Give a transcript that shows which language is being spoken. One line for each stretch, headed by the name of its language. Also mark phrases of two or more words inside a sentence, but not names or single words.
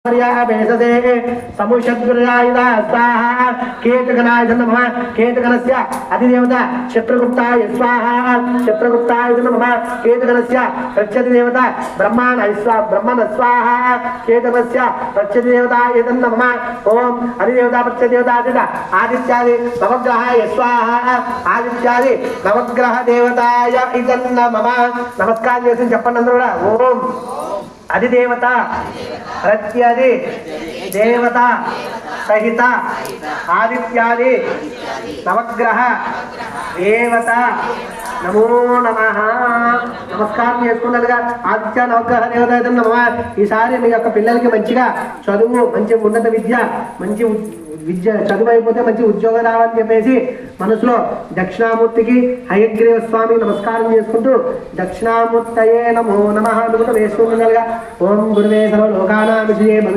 Sanskrit: समुषद्गुरुरायुधा स्वाहा केतुगणाय नमः केतुगणस्य अधिदेवता चित्रगुप्ताय स्वाहा चित्रगुप्ताय नमः केतुगणस्य प्रत्यधिदेवता ब्रह्माणाय स्वाहा ब्रह्मण स्वाहा केतुगणस्य प्रत्यधिदेवताय नमः ओम अधिदेवता प्रत्यधिदेवता आदित्यादि नवग्रहाय स्वाहा आदित्यादि नवग्रह देवताय नमः नमस्कार
Telugu: చేసి చెప్పండి అందరూ కూడా
Sanskrit: ఓం अधिदेवता प्रत्यधि देवता सहित आदित्यादि नवग्रह देवता नमो नमः नमस्कार आदित्य नवग्रह देवता नमः
Telugu: ఈసారి మీ యొక్క పిల్లలకి మంచిగా చదువు మంచి ఉన్నత విద్య మంచి విద్య చదువు అయిపోతే మంచి ఉద్యోగం రావాలని చెప్పేసి మనసులో దక్షిణామూర్తికి హయగ్రీవ స్వామి నమస్కారం చేసుకుంటూ
Sanskrit: దక్షిణామూర్తయే నమో నమః
Telugu: అనుకుంటూ వేసుకుంటున్నారుగా
Sanskrit: ఓం గురువే సర్వ లోకానాం విజయే